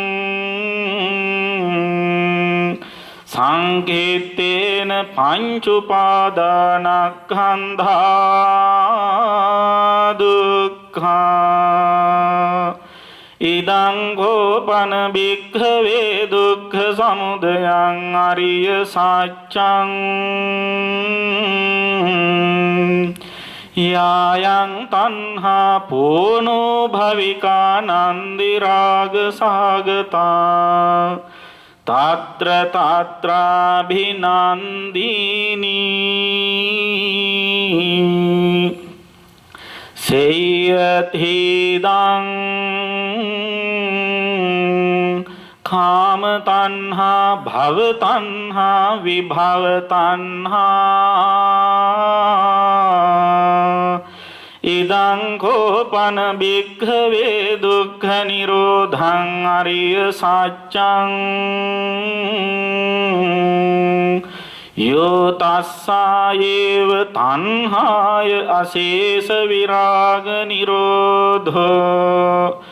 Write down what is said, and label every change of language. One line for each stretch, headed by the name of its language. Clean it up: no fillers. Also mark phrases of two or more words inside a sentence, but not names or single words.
Pali: සංකේතේන පංච උපාදානස්කන්ධා දුක්ඛා ඉදං කෝපන භික්ඛවේ දුක්ඛ සමුදයං අරිය සත්‍යං යායං තණ්හා පෝනෝ භවිකා නන්දි රාග සාගතා තත්‍ර තත්‍රාභිනන්දිනී සේයතිදං කාම තණ්හා භව තණ්හා විභව තණ්හා ඉදං කෝපන භික්ඛවේ දුක්ඛ නිරෝධං අරිය සත්‍යං යෝ තස්සායේව තණ්හාය අශේෂ විරාග නිරෝධෝ